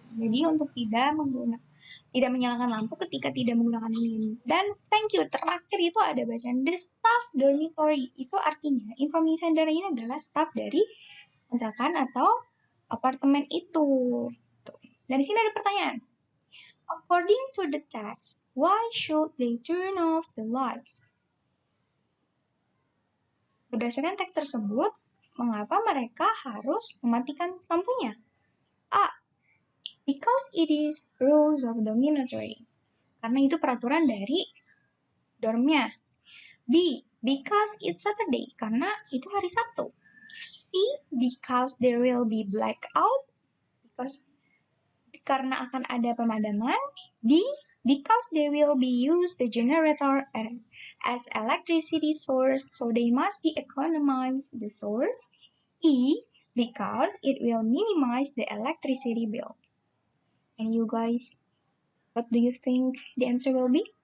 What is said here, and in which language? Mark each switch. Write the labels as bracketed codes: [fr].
[id] Jadi untuk tidak menyalakan lampu ketika tidak menggunakan ini. Dan [en] thank you, [id] terakhir itu ada bacaan [en] the staff dormitory. [id] Itu artinya information center ini adalah staff dari kontrakan atau apartemen itu. Dan di sini ada pertanyaan. [en] According to the text, why should they turn off the lights? [id] Berdasarkan teks tersebut, mengapa mereka harus mematikan lampunya? A. [en] Because it is rules of dormitory. [id] Karena itu peraturan dari dormnya. B. [en] Because it's Saturday. [id] Karena itu hari Sabtu. C. [en] Because there will be blackout. [id] Karena akan ada pemadaman. D. [en] Because they will be used the generator as electricity source, so they must be economize the source. E. Because it will minimize the electricity bill. And you guys, what do you think the answer will be?